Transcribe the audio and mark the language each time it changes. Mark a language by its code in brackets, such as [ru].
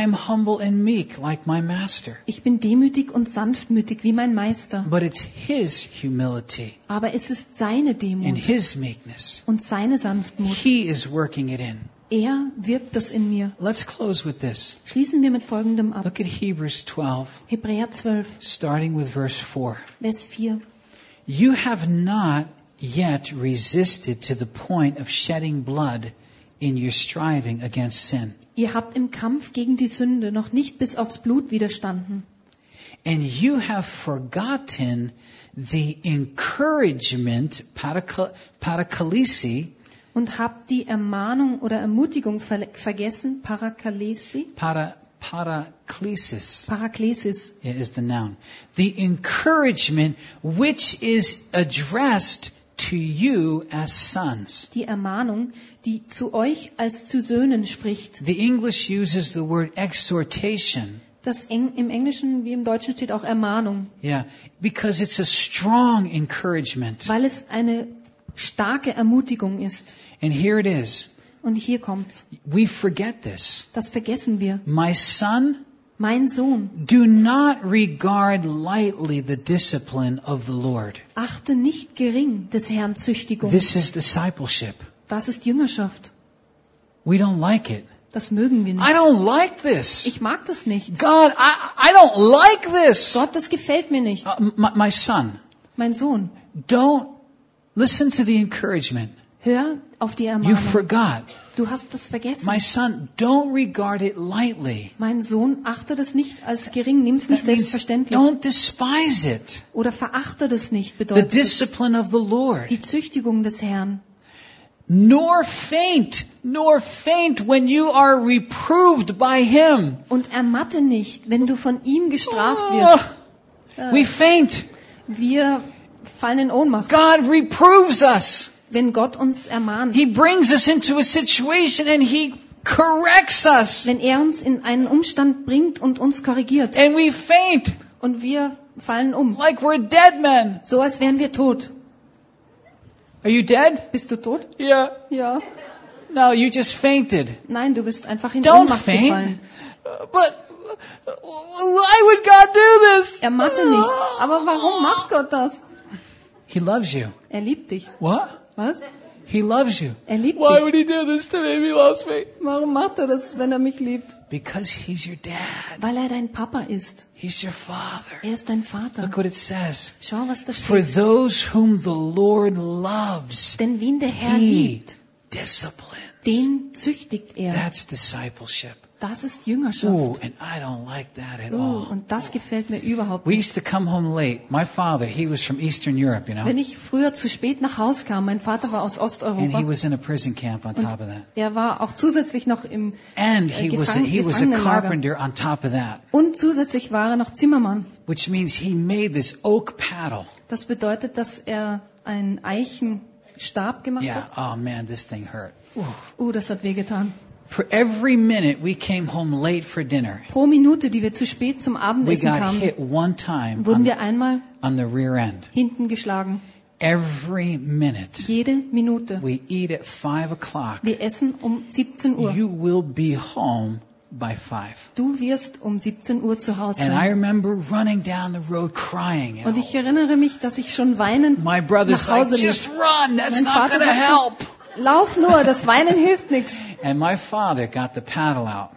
[en] I am humble and meek like my master. [de] Ich bin demütig und sanftmütig wie mein Meister. [en] But it's his humility. [de] Aber es ist seine Demut. [en] And his meekness. [de] Und seine Sanftmut. [en] He is working it in. [de] Er wirkt das in mir. [en] Let's close with this. [de] Schließen wir mit Folgendem ab. [en] Look at Hebrews 12. [de] Hebräer 12. [en] Starting with verse 4. [de] Vers 4. [en] You have not yet resisted to the point of shedding blood in your striving against sin. [de] Ihr habt im Kampf gegen die Sünde noch nicht bis aufs Blut widerstanden. [en] And you have forgotten the encouragement, parakalisi. [de] Und habt die Ermahnung oder Ermutigung vergessen, parakalisi. [en] Paraklesis. [de] Paraklesis. [en] Yeah, is the noun. The encouragement which is addressed to you as sons. [de] Die Ermahnung, die zu euch als zu Söhnen spricht. [en] The English uses the word exhortation. [de] Das im Englischen wie im Deutschen steht auch Ermahnung. [en] Yeah, because it's a strong encouragement. [de] Weil es eine starke Ermutigung ist. [en] And here it is. [de] Und hier kommt's. [en] We forget this. [de] Das vergessen wir. [en] My son, [de] mein Sohn, [en] do not regard lightly the discipline of the Lord. [de] Achte nicht gering des Herrn Züchtigung. [en] This is discipleship. [de] Das ist Jüngerschaft. [en] We don't like it. [de] Das mögen wir nicht. [en] I don't like this. [de] Ich mag das nicht. [en] God, I don't like this. [de] Gott, das gefällt mir nicht. [en] My son, [de] mein Sohn, [en] don't listen to the encouragement. [de] Hör auf die Ermahnung. [en] You forgot. [de] Du hast das vergessen. [en] My son, don't regard it lightly. [de] Mein Sohn, achte das nicht als gering, nimm es nicht selbstverständlich. [en] Don't despise it. [de] Oder verachte das nicht, bedeutet [en] the discipline of the Lord. [de] Die Züchtigung des Herrn. [en] Nor faint when you are reproved by him. [de] Und ermatte nicht, wenn du von ihm gestraft wirst. [en] We faint. [de] Wir fallen in Ohnmacht. [en] God reproves us. [de] Wenn Gott uns ermahnt. [en] He brings us into a situation and he corrects us. [de] Wenn er uns in einen Umstand bringt und uns korrigiert. [en] And we faint. [de] Und wir fallen um. [en] Like we're dead men. [de] So als wären wir tot. [en] Are you dead? [de] Bist du tot? [en] Yeah. [de] Ja. [en] No, you just fainted. [de] Nein, du bist einfach in [en] Don't [de] Ohnmacht [en] faint. [de] Gefallen. [en] But why would God do this? [de] Ermatte nicht. Aber warum macht Gott das? [en] He loves you. [de] Er liebt dich. [en] What? [de] Was? [en] He loves you. [de] Er liebt [en] Why [de] dich. [en] Would he do this to me if he loves me? [de] Warum macht er das, wenn er mich liebt? [en] Because he's your dad. [de] Weil er dein Papa ist. [en] He's your father. [de] Er ist dein Vater. [en] Look what it says. [de] Schau, was da steht. [en] For those whom the Lord loves, [de] denn wen der Herr [en] he [de] liebt, [en] disciplines. [de] Den züchtigt er. [en] That's discipleship. [de] Das ist Jüngerschaft. [en] Ooh, and I don't like that at all. [de] Und das gefällt mir überhaupt nicht. [en] We used to come home late. My father, he was from Eastern Europe, you know. [de] Wenn ich früher zu spät nach Haus kam, mein Vater war aus Osteuropa. [en] And he was in a prison camp on top of that. [de] Er war auch zusätzlich noch im Gefangenenlager. Und zusätzlich war er noch Zimmermann. [en] Which means he made this oak paddle. [de] Das bedeutet, dass er einen Eichenstab gemacht [en] yeah. [de] hat. [en] Oh man, this thing hurt. [de] Das hat weh getan. [en] For every minute we came home late for dinner. [de] Pro Minute, die wir zu spät zum Abendessen kamen. [en] We got hit one time. [de] Wurden wir einmal [en] on the rear end. [de] Hinten geschlagen. [en] Every minute. [de] Jede Minute. [en] We eat at 5 o'clock. [de] Wir essen 17 Uhr. [en] You will be home by 5. [de] Du wirst 17 Uhr zu Hause sein. [en] And I remember running down the road crying. [de] Und ich erinnere mich, dass ich schon weinend [en] My brother's [de] nach Hause [en] like, just run. That's not going to help. [de] Lauf nur, das Weinen hilft nichts. [en] And my father got the paddle out.